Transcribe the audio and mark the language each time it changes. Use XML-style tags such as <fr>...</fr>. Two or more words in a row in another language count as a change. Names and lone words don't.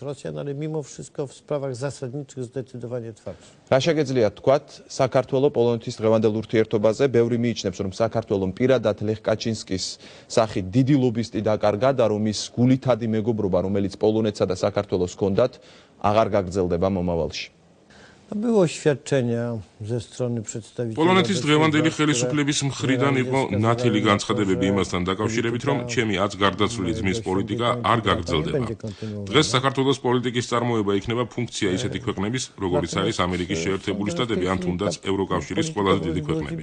<ka>რა შეგეძლია თქვათ საქართველოს პოლონეთის დღევანდელ ურთიერთობაზე? ბევრი მიიჩნევს, რომ საქართველოს პირადად ლეხ კაჩინსკის სახით დიდი ლობისტი დაკარგა და რომ ის გულითადი მეგობრობა, რომელიც პოლონეთსა და საქართველოს ჰქონდათ, აღარ გაგრძელდება მომავალში.</ka> <pl>Było oświadczenia ze strony przedstawicieli.</pl> <ka>პოლონეთის დღევანდელი ხელისუფლების მხრიდან იყო ნათელი განცხადებები იმასთან დაკავშირებით, რომ ჩემი აც გარდაცვლილი ძმის პოლიტიკა არ გაგრძელდება. დღეს საქართველოს პოლიტიკის წარმოება იქნება ფუნქცია ისეთი ქვეყნების, როგორიც არის ამერიკის შეერთებული შტატები ან თუნდაც ევროკავშირის ყველაზე დიდი ქვეყნები.</ka>